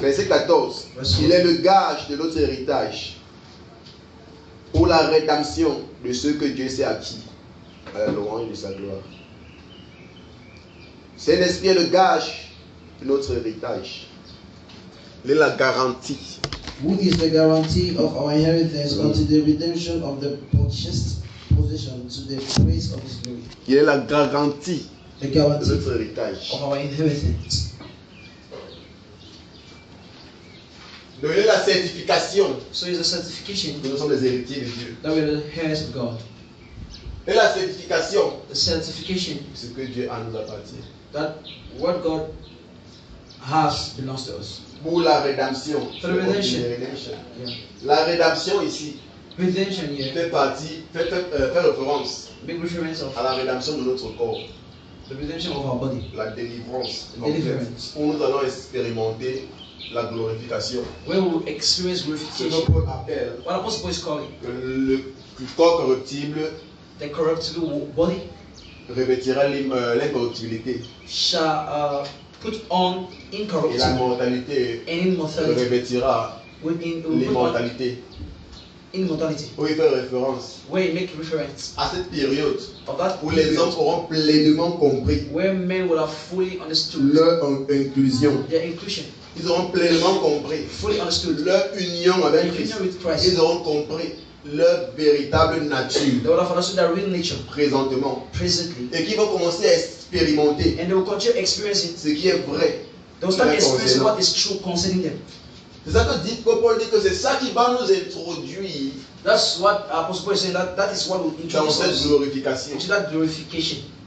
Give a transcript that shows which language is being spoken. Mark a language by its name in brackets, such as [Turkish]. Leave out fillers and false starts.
[French] Verset 14. Il est le gage de notre héritage pour la rédemption de ceux que Dieu s'est acquis à la louange de sa gloire. Saint-Esprit est le gage de notre héritage. Il est la garantie. [English] Who is the guarantee of our inheritance unto the redemption of the purchased possession to the praise of His glory? [French] Il est la garantie [English] The [French] de [English] guarantee [French] notre héritage. [English] of our inheritance. [French] Donc il est la certification [English] So is the certification [French] que nous sommes les héritiers de Dieu. [English] that we're the heirs of God. [French] Et la certification, [English] The certification [French] ce que Dieu a nous appartient. [English] that what God has belongs to us. [French] Pour la rédemption. [English] For the redemption. Yeah. [French] La rédemption ici [English] Redemption here, [French] fait référence [English] big reference of [French] à la rédemption de notre corps, [English] the redemption of our body. [French] la délivrance. [English] Deliverance. [French] Où nous allons expérimenter la glorification. [English] Where we will experience [French] Ce que [English] glorification. [French] Paul appelle [English] What Apostle Paul is calling [French] le corps corruptible [English] the corruptible body [French] revêtira l'incorruptibilité [English] shall put on [French] et la [English] incorruptible [French] mortalité [English] and immortality. [French] revêtira [English] Will put on [French] l'immortalité. [English] immortality. [French] Où il fait référence [English] Where he make reference [French] à cette période [English] of that [French] où les [English] period [French] hommes auront pleinement compris [English] where men will have fully understood [French] leur inclusion. [English] their inclusion, [French] Ils auront pleinement compris [English] fully understood [French] leur union avec Christ. [English] union with Christ. [French] Ils auront compris leur véritable nature [English] They will have understood their real nature [French] présentement [English] presently, [French] et qui vont commencer à expérimenter [English] and they will continue experiencing. [French] ce qui est vrai. [English] They will start [French] Leur [English] experiencing [French] concernant. [English] what is true concerning them. [French] C'est ça que Paul dit que c'est ça qui va nous introduire [English] That's what Apostle Paul is saying. That is what will [French] dans [English] introduce [French] cette [English] us glorification. into that glorification.